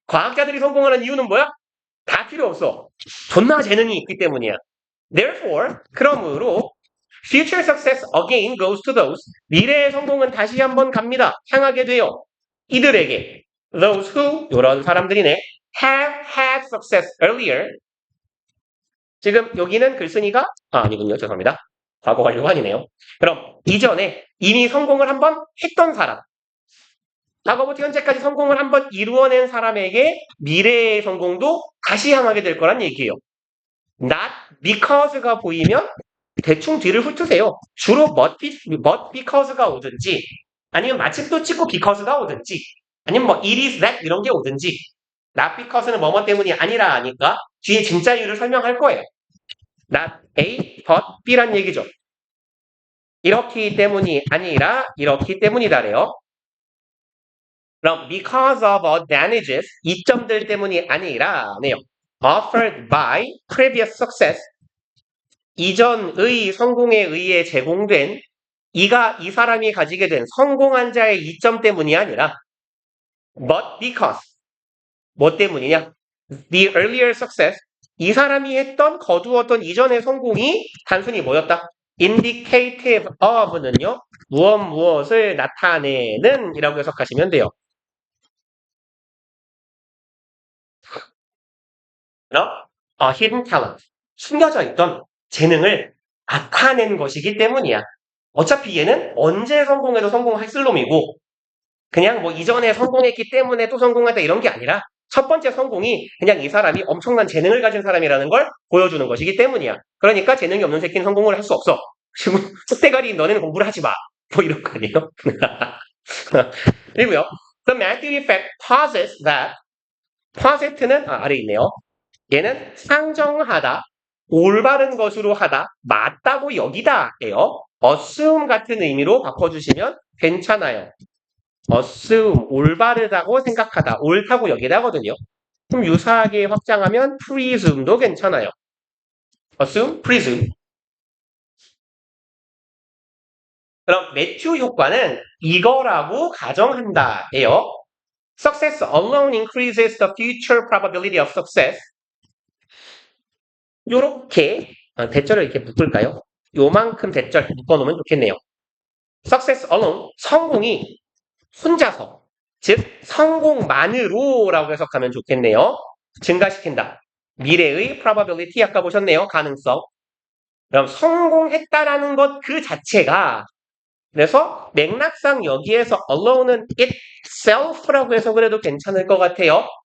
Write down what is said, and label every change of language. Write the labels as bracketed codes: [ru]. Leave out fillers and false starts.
[ko] 과학자들이 성공하는 이유는 뭐야? 다 필요 없어. 존나 재능이 있기 때문이야. [en] Therefore, [ko] 그러므로 [en] future success again goes to those. [ko] 미래의 성공은 다시 한번 갑니다. 향하게 돼요. 이들에게. [en] Those who, [ko] 이런 사람들이네. [en] Have had success earlier. [ko] 지금 여기는 글쓴이가 아니군요. 죄송합니다. 과거 완료 아니네요. 그럼 이전에 이미 성공을 한번 했던 사람. 과거부터 현재까지 성공을 한번 이루어낸 사람에게 미래의 성공도 다시 향하게 될 거란 얘기예요. [en] Not because [ko] 가 보이면 대충 뒤를 훑으세요. 주로 [en] but because [ko] 가 오든지 아니면 마침표 찍고 because가 오든지 아니면 뭐 [en] it is that [ko] 이런 게 오든지 not because는 뭐뭐 때문이 아니라 하니까 뒤에 진짜 이유를 설명할 거예요. [en] Not A, but B란 얘기죠. [ko] 이렇기 때문이 아니라 이렇기 때문이다래요. 그럼 [en] because of advantages, [ko] 이점들 때문이 아니라 네요. [en] offered by previous success, [ko] 이전의 성공에 의해 제공된 이 사람이 가지게 된 성공한 자의 이점 때문이 아니라 [en] but because, [ko] 뭐 때문이냐? [en] The earlier success, [ko] 이 사람이 했던 거두었던 이전의 성공이 단순히 뭐였다? [en] indicative of는요. [ko] 무엇을 나타내는 이라고 해석하시면 돼요. 그럼 [en] hidden talent, [ko] 숨겨져 있던 재능을 나타낸 것이기 때문이야. 어차피 얘는 언제 성공해도 성공할 놈이고 그냥 뭐 이전에 성공했기 때문에 또 성공했다 이런 게 아니라 첫 번째 성공이 그냥 이 사람이 엄청난 재능을 가진 사람이라는 걸 보여주는 것이기 때문이야. 그러니까 재능이 없는 새끼는 성공을 할 수 없어. 지금 쑥대가리 너네는 공부를 하지 마. 뭐 이런 거 아니에요? [en] 그리고요. The Matthew effect posits that [ko] 퍼센트는 아래 있네요. 얘는 상정하다, 올바른 것으로 하다, 맞다고 여기다예요. assume 같은 의미로 바꿔주시면 괜찮아요. assume, 올바르다고 생각하다, 옳다고 여기다거든요. 그럼 유사하게 확장하면 presume도 괜찮아요. [en] assume, presume. [ko] 그럼 매튜 효과는 이거라고 가정한다예요. [en] Success alone increases the future probability of success. [ko] 요렇게 대절을 이렇게 묶을까요? 요만큼 대절 묶어놓으면 좋겠네요. [en] Success alone, [ko] 성공이 혼자서, 즉 성공만으로라고 해석하면 좋겠네요. 증가시킨다. 미래의 probability 아까 보셨네요. 가능성. 그럼 성공했다라는 것 그 자체가 그래서 맥락상 여기에서 alone은 itself라고 해석을 해도 괜찮을 것 같아요.